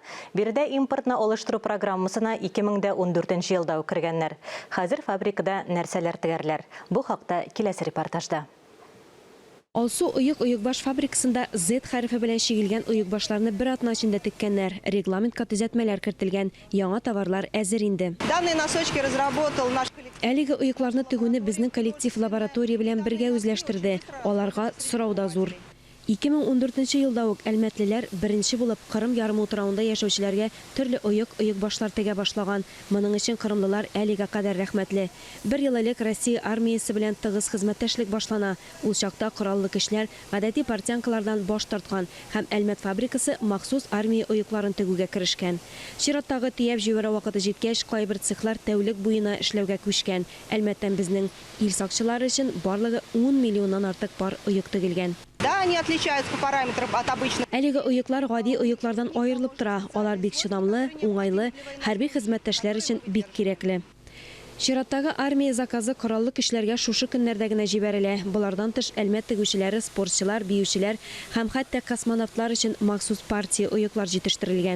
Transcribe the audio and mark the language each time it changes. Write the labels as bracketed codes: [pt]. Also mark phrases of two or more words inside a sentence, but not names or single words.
[tt] Биредә импортны алыштыру программасына 2014 елда кергәннәр. Хәзер фабрикада нәрсәләр тегәрләр. Бу хакта киләсе репортажда. Алсу ойық баш фабрикасында Z хәрефе белән чигелгән ойық башларны бер атна эчендә теккәннәр. Регламентка төзәтмәләр кертелгән, яңа товарлар әзер инде. [ru] Данные носочки разработал наш коллектив. [tt] Әлеге ойыкларны тегүне безнең коллектив лаборатория белән бергә үзләштерде. Аларга сорау да зур. 2014 елда ук әлмәтлеләр беренче булып Кырым ярымы утравында яшәүчеләргә төрле ойык башлар тегә башлаган. Моның өчен кырымлылар әлегә кадәр рәхмәтле. Бер ел элек Россия армиясе белән тыгыз хезмәттәшлек башлана. Ул чакта кораллы кешеләр гадәти партянкалардан баш тарткан һәм Әлмәт фабрикасы махсус армия ойыкларын тегүгә керешкән. Чираттагы төяп җибәрә вакыты җиткәч, кайбер цехлар тәүлек буена эшләүгә күчкән. Әлмәттән безнең ил сакчылары өчен барлыгы 10 миллионнан артык пар ойык тегелгән. [ru] Да, они отличаются по параметрам от обычных. [tt] Әлеге ойыклар гади ойыклардан аерылып тора. Алар бик чыдамлы, уңайлы, хәрби хезмәттәшләр өчен бик кирәкле. Чираттагы армия заказы кораллы кешеләргә шушы көннәрдә генә җибәрелә. Булардан тыш Әлмәт тегүчеләре, спортчылар, биючеләр һәм хәтта космонавтлар өчен махсус партия ойыклар җитештерелгән.